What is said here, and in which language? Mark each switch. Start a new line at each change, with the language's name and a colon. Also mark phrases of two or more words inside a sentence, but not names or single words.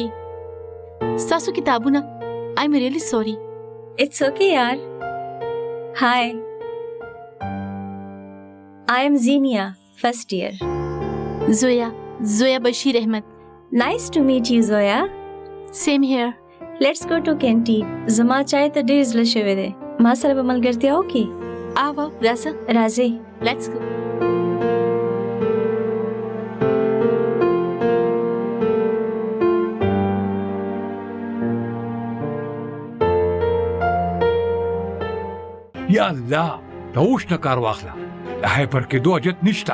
Pashto: ستاسو کتابونه
English: I'm really sorry. It's okay yaar. Hi. I am Zinia, first year. Zoya Bashir Ahmed. Nice to meet you, Zoya. Same here. Let's go to canteen.
Pashto: زما چای ته ډېر زړه شوی دی. ما سره به ملګرتیا وکړي؟ آوه راځه. راځئ.
English: Let's go.
Pashto: یا الله د اوش نه کار واخله، د هایپر کېدو حاجت نشته.